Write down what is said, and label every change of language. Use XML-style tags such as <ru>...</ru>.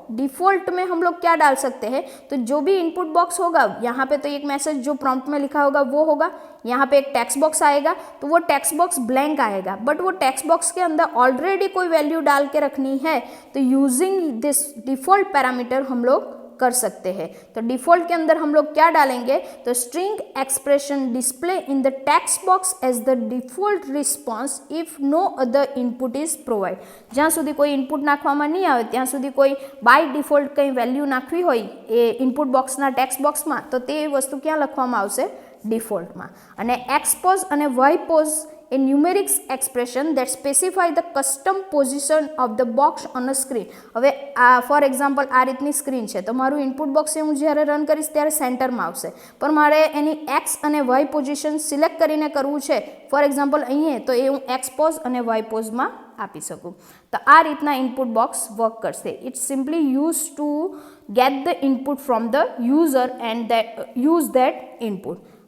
<hi>Default में हम लोग क्या डाल सकते हैं, तो जो भी इनपुट बॉक्स होगा यहाँ पे तो एक मैसेज जो प्रॉम्प्ट में लिखा होगा वो होगा, यहाँ पे एक टेक्स्ट बॉक्स आएगा तो वो टेक्स्ट बॉक्स ब्लैंक आएगा, बट वो टेक्स्ट बॉक्स के अंदर ऑलरेडी कोई वैल्यू डाल के रखनी है तो</hi> <en>using this default parameter</en> <hi>हम लोग कर सकते हैं। तो डिफ़ॉल्ट के अंदर हम लोग क्या डालेंगे, तो</hi> <en>String expression display in the text box as the default response if no other input is provide.</en> <gu>જ્યાં સુધી કોઈ ઇનપુટ નાખવામાં નહીં આવે ત્યાં સુધી કોઈ બાય ડિફોલ્ટ કંઈ વેલ્યુ નાખવી હોય એ ઇનપુટ બોક્સના ટેક્સ્ટ બોક્સમાં તો તે વસ્તુ ક્યાં લખવામાં આવશે, ડિફોલ્ટમાં। અને એક્સપોઝ અને વાયપોઝ</gu> <en>a numerics expression that specify the custom position of the box on a screen।</en> <gu>હવે</gu> <en>for example</en> <gu>આ રીતની સ્ક્રીન છે તો મારું ઇનપુટ બોક્સ હું જ્યારે રન કરીશ ત્યારે સેન્ટરમાં આવશે, પણ મારે એની એક્સ અને વાય પોઝિશન સિલેક્ટ કરીને કરવું છે ફોર એક્ઝામ્પલ અહીં તો એ હું એક્સ પોઝ અને વાય પોઝમાં આપી શકું। તો આ રીતના ઇનપુટ બોક્સ વર્ક કરશે।</gu> <en>It's simply use to get the input from the user and use that input.</en>